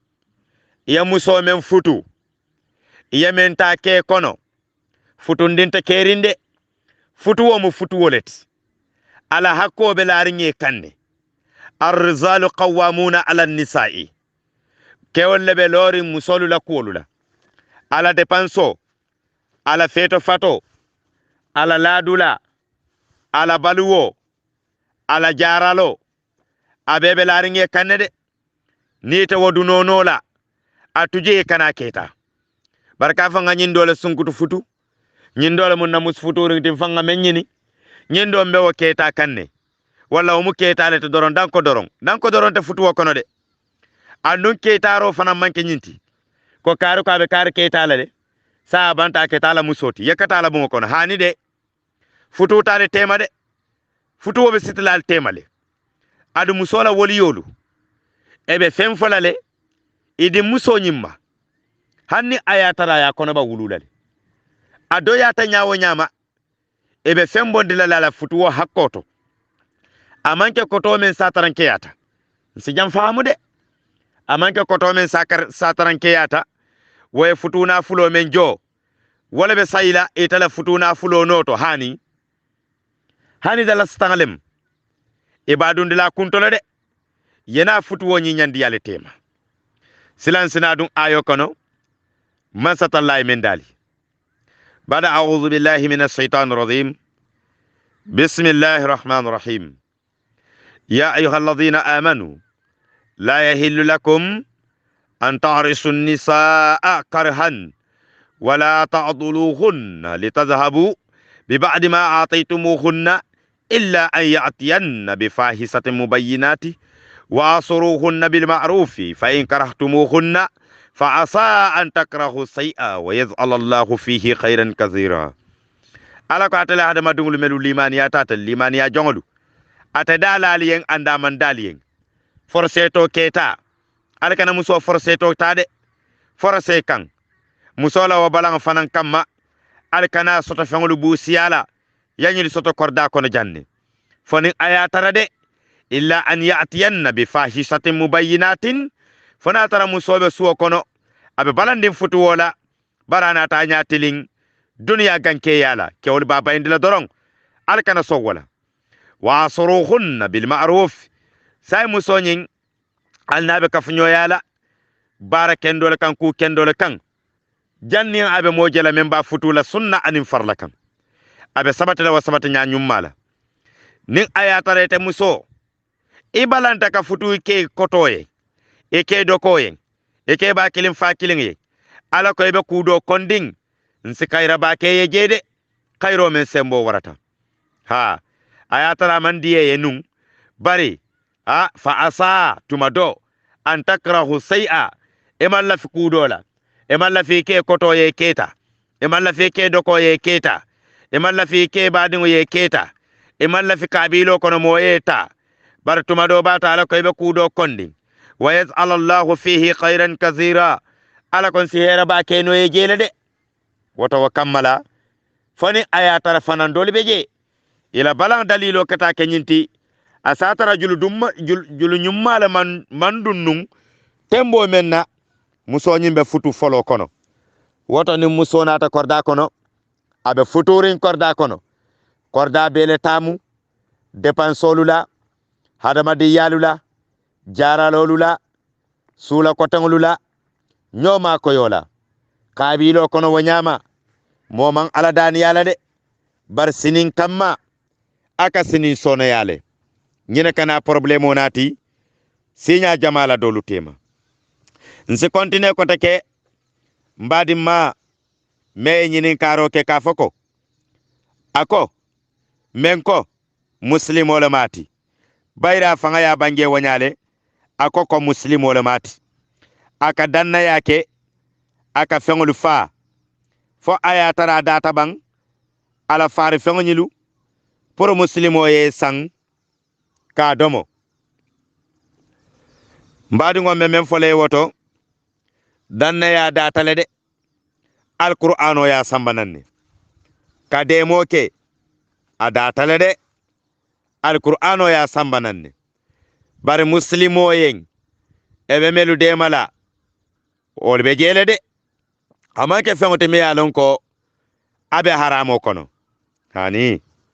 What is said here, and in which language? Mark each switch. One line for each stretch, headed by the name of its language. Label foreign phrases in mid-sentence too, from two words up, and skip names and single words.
Mandingo: ya muso men futu ya men ta ke kono futu ndinta kerinde futu wo mu futu wolet ala hakko be laringe kanne
Arabic: الرجال قوامون على النساء
Mandingo: kewolle be lori musolu la kuolula ala depanso ala feto fato ala ladula ala baluwo ala jaralo abebe laringe kanne de ni ta wodunonola atuje kana keta barka fanga nyindole sunkutu futu nyindole mun namus futu rinti fanga menyini nyindo mbewo keta kanne wala o mu keta le to doron danko doron te futu wokono de andun ketaro fana manke nyinti ko karu ka be kar keta le de sa banta keta la musoti yakata la bu kono hani de futu tare tema de futu wobe sitlal temale adu musola woli yolu ebe fem folale idi muso nyimma hanni ayatara ya kono ba wululale ado ya ta nyawo nyama ebe fem bondila la futuwo hakkoto amanke koto men sataranke yata si jam faamu de amanke koto men sataranke yata way futuna fulo men jo wala be sayla itala futuna fulo noto hani dala stangalem ibadun dila kuntolo de yena futuwo nyandi yale tema silan sinadun ayo kono man satallahi min dali bada
Arabic: أعوذ بالله من الشيطان الرجيم بسم الله الرحمن الرحيم يا أيها الذين آمنوا لا يحل لكم أن ترثوا النساء كرها ولا تعضلوهن لتذهبوا ببعض ما آتيتموهن إلا أن يأتين بفاحشة مبينة وَأَصْرُوهُنَّ بِالْمَعْرُوفِ فَإِنْ كَرَهْتُمُوهُنَّ فَعَسَىٰ أَنْ تَكْرَهُوا شَيْئًا وَيَجْعَلَ اللَّهُ فِيهِ خَيْرًا كَثِيرًا
Mandingo: ala ko atala hada madungul melu limaniya tata limaniya jongolu ata dalali yen anda man dali yen forseto keta ala kana muso forseto tade forse kan musola wa balang fanan kamma ala kana soto fengolu bu siyala yañil soto korda kono janne foni ayatara de
Arabic: إلا أن يأتين بفاحشة مبينة
Mandingo: fona tara musobe suwo kono abe balandin futu wola barana ta nyatilin duniya ganke yala kewol baba indila dorong alkana so wala
Arabic: وعاشروهن بالمعروف
Mandingo: sai musonyin alnabe kafunyo yala bara kendole kan ku kendole kan janni abe mojela memba futula sunna anin farla kan abe sabata wa sabata nya nyummala nin ayatarete muso ibalanta ka futu ke kotoye e ke dokoye e ke ba kilin fa kilin ye ala ko be kudo konding nsi kayra ba ke ye jede kayro men sembo warata ha ayatara man diye yenun bari fa asa tumado
Arabic: أن تكرهوا شيئا
Mandingo: e man la fi kudola e man la fi ke kotoye keta e man la fi ke dokoye keta e man la fi ke badingo ye keta e man la fi kabilo kono moyeta bar tumado bata ala ko be kudo konding
Arabic: ويجعل الله فيه خيرا كثيرا
Mandingo: ala kon si hera ba ke no ye jele de woto wa kammala fani ayatara fanan doli beje ila balan dalilo kata kenyinti asatara julu nyummala man dunnun tembo menna muso nyimbe futu folo kono woto ni muso nata korda kono abe futurin korda kono korda bele tamu depansolula hadamadi yalula jaralolula sula kotangulula nyoma koyola kabilo kono wanyama moman ala dani yala de bar sinin kamma aka sinin sono yale nyine kana problème onati sinya jamala dolu tema nse continue ko take mbadi ma me nyinin karo ke kafoko ako menko muslimo le mati bayra fanga ya bange wanyale ako ko muslimo le mati aka danna yake aka fengolu fa fo aya tara data bang ala fari fengonyilu pour muslimo ye sang ka domo mbadi ngom men fole woto danna ya data le de alqur'ano ya sambananne ka demo ke a data le de alqur'ano ya sambananne bare muslimo yen ebe melu de mala olbe jele de amake fengote me yalon ko abe haramo kono hani